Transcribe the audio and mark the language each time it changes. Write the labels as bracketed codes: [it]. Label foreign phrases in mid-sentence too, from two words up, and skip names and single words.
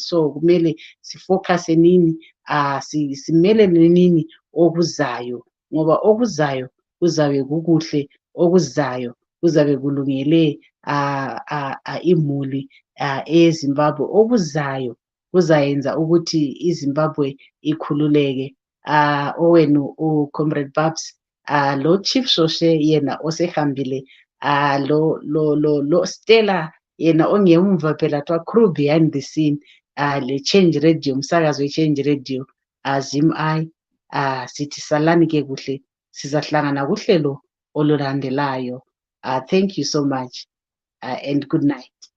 [nd] So kumele sifocuse nini, simelene nini okuzayo, ngoba okuzayo kuzabe kukuhle, okuzayo kuzabe kulungele imuli eZimbabwe. Okuzayo kuzayenza ukuthi iZimbabwe ikhululeke. Owenu uComrade Babs, lo Chief Shoshe yena osehambile, lo Stella yena ongemva phela twa [en] crew behind the scene, [nd] le Change Radio, umsakazo we-Change Radio, Zim-I, sithi salani ke kuhle, sizahlangana kuhlelo olulandelayo. [en] Thank you so much, and good night.